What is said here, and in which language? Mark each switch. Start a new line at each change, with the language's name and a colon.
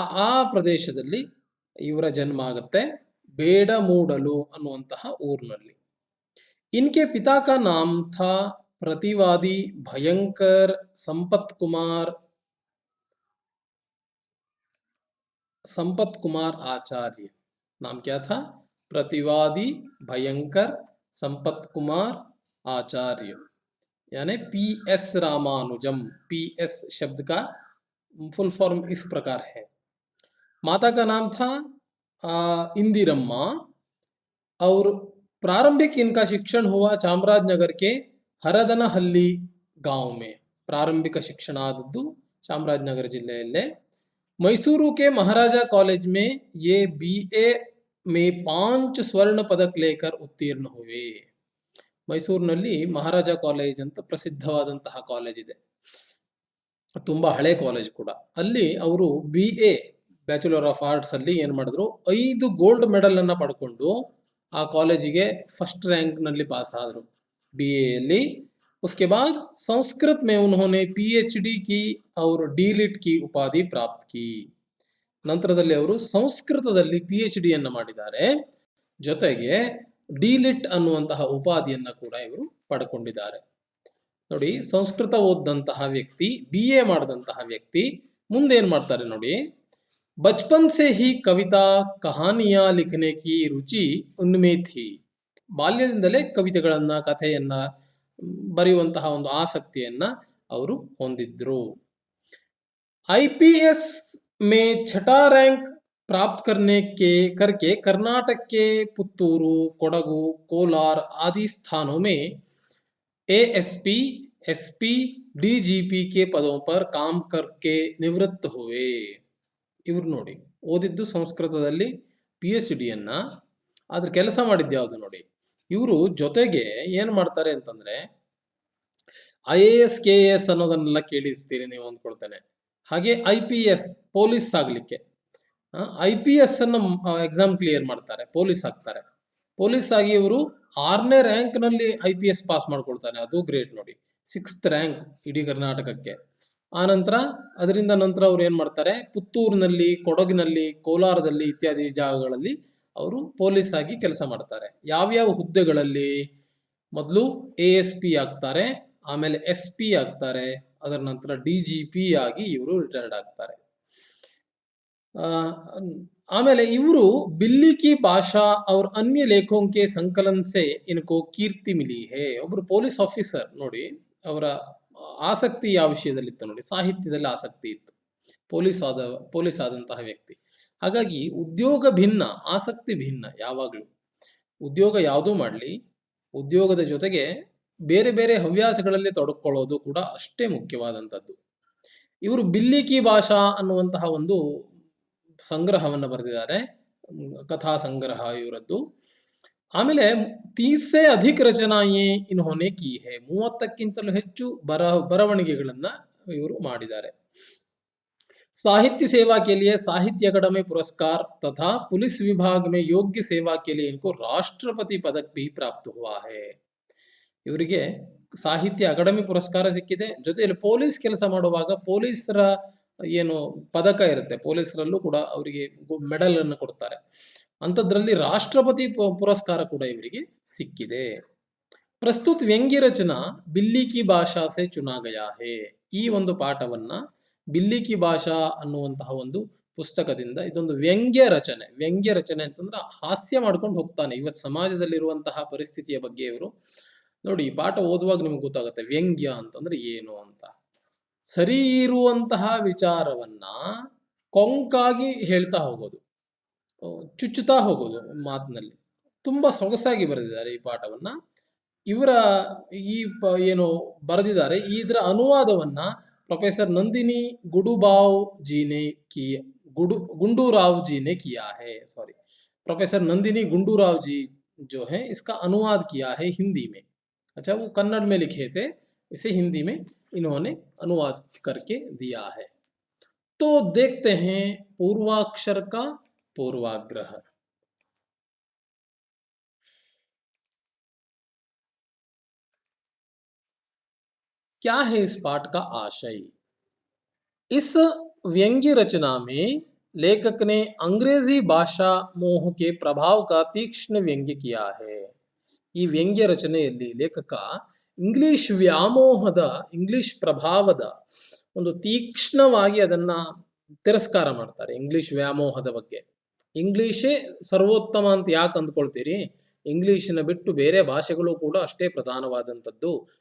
Kannada: ಆ ಪ್ರದೇಶದಲ್ಲಿ ಇವರ ಜನ್ಮ ಆಗುತ್ತೆ, ಬೇಡಮೂಡಲು ಅನ್ನುವಂತಹ ಊರಿನಲ್ಲಿ.
Hindi: इनके पिता का नाम था प्रतिवादी भयंकर संपत कुमार आचार्य. नाम क्या था? प्रतिवादी भयंकर संपत कुमार आचार्य, यानी PS रामानुजम. PS शब्द का फुल फॉर्म इस प्रकार है. माता का नाम था इंदिरम्मा, और प्रारंभिक इनका शिक्षण हुआ चामराजनगर के हरदनहल्ली गांव में. प्रारंभिक शिक्षण
Kannada: आदದ್ದು ಚಾಮರಾಜನಗರ ಜಿಲ್ಲೆಯಲ್ಲೇ.
Hindi: मैसूरू के महाराजा कॉलेज में ये BA में 5 स्वर्ण पदक लेकर उत्तीर्ण हुए.
Kannada: ಮೈಸೂರಿನಲ್ಲಿ ಮಹಾರಾಜ ಕಾಲೇಜ್ ಅಂತ ಪ್ರಸಿದ್ಧವಾದಂತಹ ಕಾಲೇಜ್ ಇದೆ, ತುಂಬಾ ಹಳೆ ಕಾಲೇಜ್ ಕೂಡ. ಅಲ್ಲಿ ಅವರು BA ಬ್ಯಾಚುಲರ್ ಆಫ್ ಆರ್ಟ್ಸ್ ಅಲ್ಲಿ ಏನ್ ಮಾಡಿದ್ರು, 5 ಗೋಲ್ಡ್ ಮೆಡಲ್ ಅನ್ನ ಪಡ್ಕೊಂಡು ಆ ಕಾಲೇಜಿಗೆ ಫಸ್ಟ್ ರ್ಯಾಂಕ್ ನಲ್ಲಿ ಪಾಸ್ ಆದ್ರು BA ಅಲ್ಲಿ.
Hindi: उसके बाद संस्कृत में उन्होंने PhD की और DLiT की उपाधि प्राप्त की.
Kannada: ನಂತರದಲ್ಲಿ ಅವರು ಸಂಸ್ಕೃತದಲ್ಲಿ PhD ಅನ್ನು ಮಾಡಿದ್ದಾರೆ, ಜೊತೆಗೆ DLiT ಅನ್ನುವಂತಹ ಉಪಾಧಿಯನ್ನ ಕೂಡ ಇವರು ಪಡ್ಕೊಂಡಿದ್ದಾರೆ. ನೋಡಿ, ಸಂಸ್ಕೃತ ಓದಂತಹ ವ್ಯಕ್ತಿ, BA ಮಾಡಿದಂತಹ ವ್ಯಕ್ತಿ ಮುಂದೇನ್ ಮಾಡ್ತಾರೆ ನೋಡಿ.
Hindi: बचपन से ही कविता कहानियां लिखने की रुचि उनमें थी.
Kannada: ಬಾಲ್ಯದಿಂದಲೇ ಕವಿತೆಗಳನ್ನ, ಕಥೆಯನ್ನ ಬರೆಯುವಂತಹ ಒಂದು ಆಸಕ್ತಿಯನ್ನ ಅವರು ಹೊಂದಿದ್ರು.
Hindi: IPS में 6ठा रैंक प्राप्त करने के करके कर्नाटक के पुत्तूरू, कोडगु, कोलार आदि स्थानों में एएसपी, एसपी, डीजीपी के पदों पर काम करके निवೃತ್ತ हुए.
Kannada: ಇವ್ರು ನೋಡಿ, ಓದಿದ್ದು ಸಂಸ್ಕೃತದಲ್ಲಿ PhD ಯನ್ನ, ಆದ್ರೆ ಕೆಲಸ ಮಾಡಿದ್ದು ಯಾವುದು ನೋಡಿ. ಇವರು ಜೊತೆಗೆ ಏನ್ ಮಾಡ್ತಾರೆ ಅಂತಂದ್ರೆ, IAS KAS ಅನ್ನೋದನ್ನೆಲ್ಲ ಕೇಳಿರ್ತೀರಿ ನೀವು ಅಂದ್ಕೊಳ್ತೇನೆ. ಹಾಗೆ IPS ಪೊಲೀಸ್ ಆಗ್ಲಿಕ್ಕೆ IPS ಅನ್ನು ಎಕ್ಸಾಮ್ ಕ್ಲಿಯರ್ ಮಾಡ್ತಾರೆ, ಪೊಲೀಸ್ ಆಗ್ತಾರೆ. ಪೊಲೀಸ್ ಆಗಿ ಇವರು 6ನೇ ರ್ಯಾಂಕ್ ನಲ್ಲಿ IPS ಪಾಸ್ ಮಾಡ್ಕೊಳ್ತಾರೆ, ಅದು ಗ್ರೇಟ್ ನೋಡಿ. 6th ರ್ಯಾಂಕ್ ಇಡೀ ಕರ್ನಾಟಕಕ್ಕೆ. ಆನಂತರ ಅದರಿಂದ ನಂತರ ಅವ್ರು ಏನ್ ಮಾಡ್ತಾರೆ, ಪುತ್ತೂರಿನಲ್ಲಿ, ಕೊಡಗಿನಲ್ಲಿ, ಕೋಲಾರದಲ್ಲಿ ಇತ್ಯಾದಿ ಜಾಗಗಳಲ್ಲಿ ಅವರು ಪೊಲೀಸ್ ಆಗಿ ಕೆಲಸ ಮಾಡ್ತಾರೆ. ಯಾವ್ಯಾವ ಹುದ್ದೆಗಳಲ್ಲಿ? ಮೊದಲು ASP ಆಗ್ತಾರೆ, ಆಮೇಲೆ SP ಆಗ್ತಾರೆ, ಅದರ ನಂತರ DGP ಆಗಿ ಇವರು ರಿಟೈರ್ಡ್ ಆಗ್ತಾರೆ. ಆಮೇಲೆ ಇವರು
Hindi: ಬಿಲ್ಲಿ ಕಿ ಭಾಷಾ और अन्य लेखों के संकलन से इनको कीर्ति मिली है.
Kannada: ಒಬ್ಬರು ಪೊಲೀಸ್ ಆಫೀಸರ್ ನೋಡಿ, ಅವರ ಆಸಕ್ತಿ ಯಾವ ವಿಷಯದಲ್ಲಿತ್ತು ನೋಡಿ, ಸಾಹಿತ್ಯದಲ್ಲಿ ಆಸಕ್ತಿ ಇತ್ತು. ಪೊಲೀಸ್ ಆದಂತಹ ವ್ಯಕ್ತಿ. ಹಾಗಾಗಿ ಉದ್ಯೋಗ ಭಿನ್ನ, ಆಸಕ್ತಿ ಭಿನ್ನ. ಯಾವಾಗಲೂ ಉದ್ಯೋಗ ಯಾವುದೂ ಮಾಡಲಿ, ಉದ್ಯೋಗದ ಜೊತೆಗೆ ಬೇರೆ ಬೇರೆ ಹವ್ಯಾಸಗಳಲ್ಲಿ ತೊಡಕೊಳ್ಳೋದು ಕೂಡ ಅಷ್ಟೇ ಮುಖ್ಯವಾದಂಥದ್ದು. ಇವರು ಬಿಲ್ಲಿ ಕಿ ಭಾಷಾ ಅನ್ನುವಂತಹ ಒಂದು ಸಂಗ್ರಹವನ್ನು ಬರೆದಿದ್ದಾರೆ, ಕಥಾ ಸಂಗ್ರಹ ಇವರದ್ದು. ಆಮೇಲೆ
Hindi: 30 से अधिक ರಚನಾಯೇ ಇನ್ಹೋನೆ ಕಿ ಹೈ,
Kannada: 30ಕ್ಕಿಂತಲೂ ಹೆಚ್ಚು ಬರವಣಿಗೆಗಳನ್ನ ಇವರು ಮಾಡಿದ್ದಾರೆ.
Hindi: साहित्य सेवा के लिए साहित्य अकादमी पुरस्कार तथा पुलिस विभाग में योग्य सेवा के लिए इनको राष्ट्रपति पदक भी प्राप्त हुआ है.
Kannada: ಇವರಿಗೆ ಸಾಹಿತ್ಯ ಅಕಾಡೆಮಿ ಪುರಸ್ಕಾರ ಸಿಕ್ಕಿದೆ, ಜೊತೆಯಲ್ಲಿ ಪೊಲೀಸ್ ಕೆಲಸ ಮಾಡುವಾಗ ಪೊಲೀಸರ ಏನು ಪದಕ ಇರುತ್ತೆ, ಪೊಲೀಸರಲ್ಲೂ ಕೂಡ ಅವರಿಗೆ ಮೆಡಲ್ ಅನ್ನು ಕೊಡ್ತಾರೆ. ಅಂಥದ್ರಲ್ಲಿ ರಾಷ್ಟ್ರಪತಿ ಪುರಸ್ಕಾರ ಕೂಡ ಇವರಿಗೆ ಸಿಕ್ಕಿದೆ.
Hindi: ಪ್ರಸ್ತುತ ವ್ಯಂಗ್ಯ ರಚನಾ ಬಿಲ್ಲಿ ಕಿ ಭಾಷಾ ಸೆ ಚುನಾ ಗಯಾ ಹೇ.
Kannada: ಈ ಒಂದು ಪಾಠವನ್ನ ಬಿಲ್ಲಿ ಕಿ ಭಾಷಾ ಅನ್ನುವಂತಹ ಒಂದು ಪುಸ್ತಕದಿಂದ, ಇದೊಂದು ವ್ಯಂಗ್ಯ ರಚನೆ. ವ್ಯಂಗ್ಯ ರಚನೆ ಅಂತಂದ್ರೆ ಹಾಸ್ಯ ಮಾಡ್ಕೊಂಡು ಹೋಗ್ತಾನೆ ಇವತ್ತು ಸಮಾಜದಲ್ಲಿರುವಂತಹ ಪರಿಸ್ಥಿತಿಯ ಬಗ್ಗೆ ಇವರು ನೋಡಿ. ಈ ಪಾಠ ಓದುವಾಗ ನಿಮ್ಗೆ ಗೊತ್ತಾಗುತ್ತೆ ವ್ಯಂಗ್ಯ ಅಂತಂದ್ರೆ ಏನು ಅಂತ. ಸರಿ ಇರುವಂತಹ ವಿಚಾರವನ್ನ ಕೊಂಕಾಗಿ ಹೇಳ್ತಾ ಹೋಗೋದು, ಚುಚ್ಚುತ್ತಾ ಹೋಗೋದು ಮಾತಿನಲ್ಲಿ. ತುಂಬಾ ಸೊಗಸಾಗಿ ಬರೆದಿದ್ದಾರೆ ಈ ಪಾಠವನ್ನ. ಇವರ ಈ ಏನು ಬರೆದಿದ್ದಾರೆ, ಇದರ ಅನುವಾದವನ್ನ प्रोफेसर नंदिनी गुंडूराव
Hindi: जी ने किया है. सॉरी, प्रोफेसर नंदिनी गुंडूराव जी जो है इसका अनुवाद किया है हिंदी में. अच्छा, वो कन्नड़ में लिखे थे, इसे हिंदी में इन्होंने अनुवाद करके दिया है. तो देखते हैं पूर्वाक्षर का पूर्वाग्रह. क्या है इस पाठ का आशय? इस व्यंग्य रचना में लेखक ने अंग्रेजी भाषा मोह के प्रभाव का तीक्ष्ण व्यंग्य किया है.
Kannada: ಈ ವ್ಯಂಗ್ಯ ರಚನೆಯಲ್ಲಿ ಲೇಖಕ ಇಂಗ್ಲಿಷ್ ವ್ಯಾಮೋಹದ, ಇಂಗ್ಲಿಷ್ ಪ್ರಭಾವದ ಒಂದು ತೀಕ್ಷ್ಣವಾಗಿ ಅದನ್ನ ತಿರಸ್ಕಾರ ಮಾಡ್ತಾರೆ. ಇಂಗ್ಲಿಷ್ ವ್ಯಾಮೋಹದ ಬಗ್ಗೆ. ಇಂಗ್ಲಿಷೇ ಸರ್ವೋತ್ತಮ ಅಂತ ಯಾಕೆ ಅಂದ್ಕೊಳ್ತೀರಿ? ಇಂಗ್ಲಿಶಿನ ಬಿಟ್ಟು ಬೇರೆ ಭಾಷೆಗಳು ಕೂಡ ಅಷ್ಟೇ ಪ್ರಧಾನವಾದಂಥದ್ದು.